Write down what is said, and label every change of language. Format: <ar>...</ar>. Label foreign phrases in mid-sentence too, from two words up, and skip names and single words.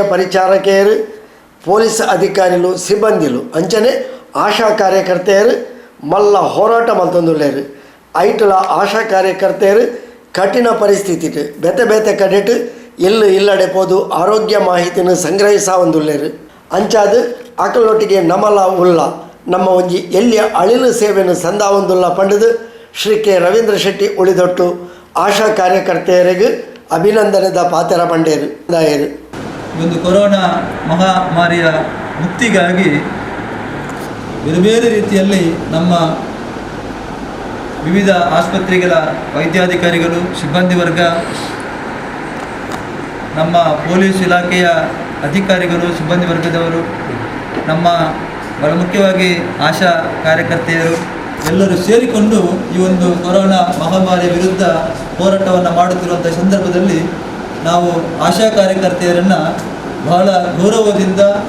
<tcy>ಪರಿಚಾರಕಿಯರು ಪೊಲೀಸ್ ಅಧಿಕಾರಿಗಳು ಸಿಬ್ಬಂದಿಗಳು ಅಂಚನೆ ಆಶಾ ಕಾರ್ಯಕರ್ತೆಯರು ಮಲ್ಲ ಹೋರಾಟ ಮಲ್ತೊಂದುಲ್ಲೇರು ಐಟಲ ಆಶಾ ಕಾರ್ಯಕರ್ತೆಯರು ಕಠಿಣ ಪರಿಸ್ಥಿತಿ ಬೆತೆ ಬೆತೆ ಕಡೆಟ್ ಇಲ್ಲಡೆ ಪೋದು ಆರೋಗ್ಯ ಮಾಹಿತಿಯನ್ನು ಸಂಗ್ರಹಿಸಾವಂದುಲ್ಲೇರು ಅಂಚಾದ ಅಕಲೊಟ್ಟಿಗೆ ನಮಲ ಉಲ್ಲ ನಮ್ಮ ಒಂಜಿ ಎಲ್ಲಿಯ ಅಳಿಲು ಸೇವೆಯನ್ನು ಸಂದಾವಂದುಲ್ಲ ಪಂಡದು ಶ್ರೀ ಕೆ ರವೀಂದ್ರ ಶೆಟ್ಟಿ ಉಳಿದೊಟ್ಟು ಆಶಾ ಕಾರ್ಯಕರ್ತೆಯರಿಗೆ ಅಭಿನಂದನೆದ ಪಾತ್ರ ಪಂಡೇರು ದಾಯರು.</tcy> <kn>ಒಂದು ಕೊರೋನಾ ಮಹಾಮಾರಿಯ ಮುಕ್ತಿಗಾಗಿ ಬೇರೆ ಬೇರೆ ರೀತಿಯಲ್ಲಿ ನಮ್ಮ ವಿವಿಧ ಆಸ್ಪತ್ರೆಗಳ ವೈದ್ಯಾಧಿಕಾರಿಗಳು ಸಿಬ್ಬಂದಿ ವರ್ಗ, ನಮ್ಮ ಪೊಲೀಸ್ ಇಲಾಖೆಯ ಅಧಿಕಾರಿಗಳು ಸಿಬ್ಬಂದಿ ವರ್ಗದವರು, ನಮ್ಮ ಬಹಳ ಮುಖ್ಯವಾಗಿ ಆಶಾ ಕಾರ್ಯಕರ್ತೆಯರು ಎಲ್ಲರೂ ಸೇರಿಕೊಂಡು ಈ ಒಂದು ಕೊರೋನಾ ಮಹಾಮಾರಿಯ ವಿರುದ್ಧ ಹೋರಾಟವನ್ನು ಮಾಡುತ್ತಿರುವಂಥ ಸಂದರ್ಭದಲ್ಲಿ ನಾವು ಆಶಾ ಕಾರ್ಯಕರ್ತೆಯರನ್ನು ಬಹಳ ಗೌರವದಿಂದ</kn>